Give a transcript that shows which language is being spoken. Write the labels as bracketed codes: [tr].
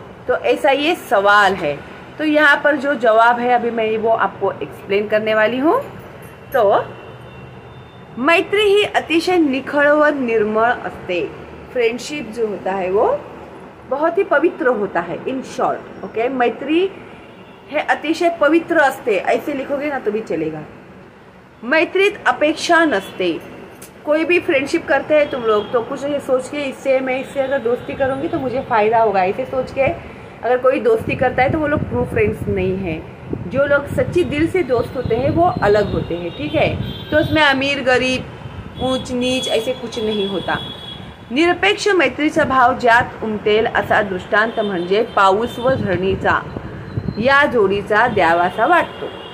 [hi] तो ऐसा ये सवाल है। तो यहाँ पर जो जवाब है अभी मैं वो आपको एक्सप्लेन करने वाली हूँ। [mr] तो मैत्री ही अतिशय निखळ व निर्मळ असते। [hi] फ्रेंडशिप जो होता है वो बहुत ही पवित्र होता है। इन शॉर्ट, ओके, मैत्री है [mr] अतिशय पवित्र असते, [hi] ऐसे लिखोगे ना तो भी चलेगा। [mr] मैत्रीत अपेक्षा नसते। [hi] कोई भी फ्रेंडशिप करते हैं तुम लोग तो कुछ ये सोच के मैं इससे अगर दोस्ती करूंगी तो मुझे फायदा होगा, ऐसे सोच के अगर कोई दोस्ती करता है तो वो लोग ट्रू फ्रेंड्स नहीं है। जो लोग सच्ची दिल से दोस्त होते हैं वो अलग होते हैं। ठीक है, तो उसमें अमीर गरीब, ऊंच नीच ऐसे कुछ नहीं होता। [mr] निरपेक्ष मैत्रीचा भाव ज्यात उमटेल असा दृष्टांत म्हणजे पाऊस व झरणीचा या जोडीचा द्यावासा वाटतो।